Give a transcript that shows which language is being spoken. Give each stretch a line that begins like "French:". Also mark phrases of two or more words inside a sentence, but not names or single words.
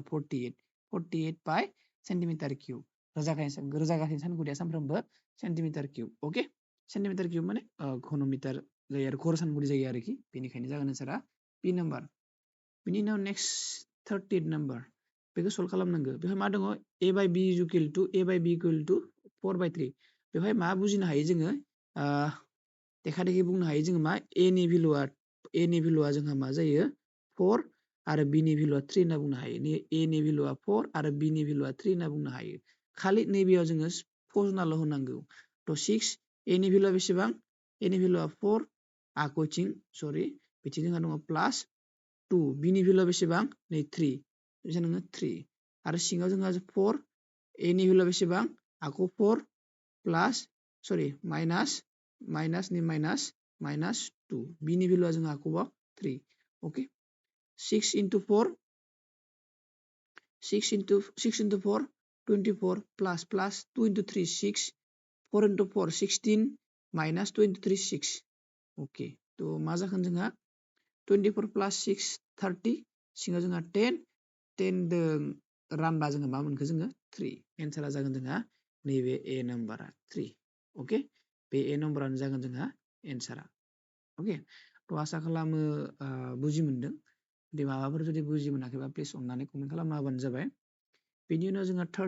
Bodo: 48 पाइ
English: centimetre cube
Bodo: रोजागासिनो सानगुदिया सानफ्रोमबो
English: centimetre cube
Bodo: ओके
English: centimetre cube
Bodo: माने घनमिटार जायो आरो घर सानगुदि जायो आरोखि बेनिखायनो जागोन एन्सारा बि नम्बर बिनि उनाव नेक्स्ट 30 नम्बर बेखौ सल्भ खालामनांगौ बेवहाय मा दङ
English: a by b is equal to 4/3
Bodo: बेवहाय मा बुजिनो हायो जोङो देखा देखि बुंनो हायो जोङो मा a नि भेलुआ जोंहा मा जायो 4 आरो b नि भेलुआ 3 होनना बुंनो हायो a नि भेलुआ 4 आरो b नि भेलुआ 3 होनना बुंनो हायो खालि नैबेयाव जोङो फजनाल' होनांगौ थ' 6 a नि भेलुआ बेसेबां a नि भेलुआ 4 आगोथिं सरि बिथिं जोंहा दङ प्लास 2 b नि भेलुआ बेसेबां नै 3 बेसेबां नोङो 3 आरो सिङाव जोंहा 4 a नि भेलुआ बेसेबां आगो 4 प्लास सरि माइनास नि माइनास 2 b नि भेलुआ जोंहा आगोआव 3 ओके
English: 6 into 4 6 into 4 24 plus 2 into 3 6 4 into 4 16 minus 2 into 3
Bodo: 6 ओके थ' मा जागोन जोंहा 24 plus 6 30 सिङाव जोंहा 10 जों रानबा जोङो मा मोनखो जोङो 3 एन्सारा जागोन जोंहा नैबे ए नाम्बारा 3 ओके बे ए नाम्बारानो जागोन जोंहा एन्सारा ओके थ' आसा खालामो बुजि मोनदों जुदि माबाफोर जुदि बुजि मोनाखैबा प्लिज अननानै कमेन्ट खालामना होबानो जाबाय बेनि उनाव जोंहा